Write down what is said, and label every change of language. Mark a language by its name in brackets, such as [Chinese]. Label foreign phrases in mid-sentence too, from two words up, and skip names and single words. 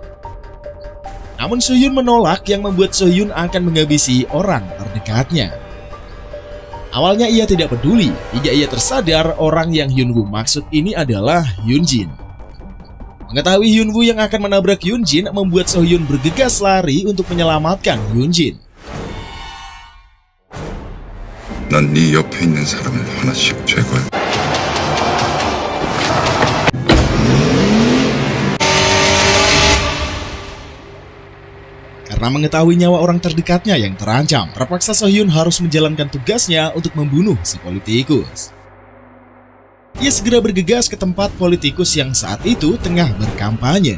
[Indonesian] Namun Sohyun menolak yang membuat Sohyun akan menghabisi orang terdekatnya. Awalnya ia tidak peduli hingga ia tersadar orang yang Hyunwoo maksud ini adalah Hyunjin. Mengetahui Hyunwoo yang akan menabrak Hyunjin membuat Sohyun bergegas lari untuk menyelamatkan Hyunjin. [Korean] 난 네 옆에 있는 사람을 하나씩 제거해. [Indonesian] Karena mengetahui nyawa orang terdekatnya yang terancam, terpaksa Sohyun harus menjalankan tugasnya untuk membunuh si politikus. Ia segera bergegas ke tempat politikus yang saat itu tengah berkampanye.